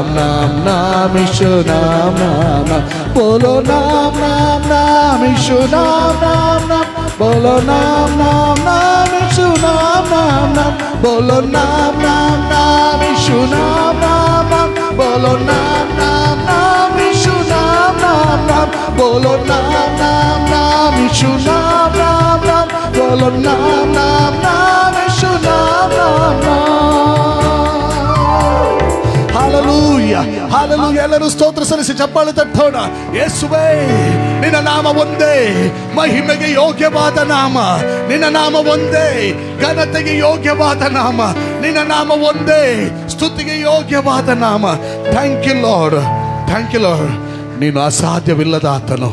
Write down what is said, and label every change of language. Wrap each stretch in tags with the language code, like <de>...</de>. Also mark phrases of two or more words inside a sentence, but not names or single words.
<hi>नाम नाम, यीशु नाम नाम नाम, बोलो नाम नाम नाम, यीशु नाम नाम नाम, बोलो नाम नाम नाम, यीशु नाम नाम नाम, बोलो नाम नाम नाम, यीशु नाम नाम नाम, बोलो नाम नाम नाम, यीशु नाम नाम नाम, बोलो नाम नाम नाम, यीशु नाम नाम नाम, बोलो नाम नाम नाम, यीशु नाम नाम नाम. हालेलूया, हालेलूया.</hi> <kn>ಎಲ್ಲರೂ ಸ್ತೋತ್ರ ಸಲ್ಲಿಸಿ ಚಪ್ಪಾಳೆ ತಟ್ಟೋಣ. ಯೇಸುವೇ, ನಿನ್ನ ನಾಮ ಒಂದೇ, ಮಹಿಮೆಗೆ ಯೋಗ್ಯವಾದ ನಾಮ. ನಿನ್ನ ನಾಮ ಒಂದೇ, ಘನತೆಗೆ ಯೋಗ್ಯವಾದ ನಾಮ. ನಿನ್ನ ನಾಮ ಒಂದೇ, ಸ್ತುತಿಗೆ ಯೋಗ್ಯವಾದ ನಾಮ.</kn> <en>thank you Lord, thank you Lord.</en> <kn>ನೀನು ಅಸಾಧ್ಯವಿಲ್ಲದ ಆತನು.</kn>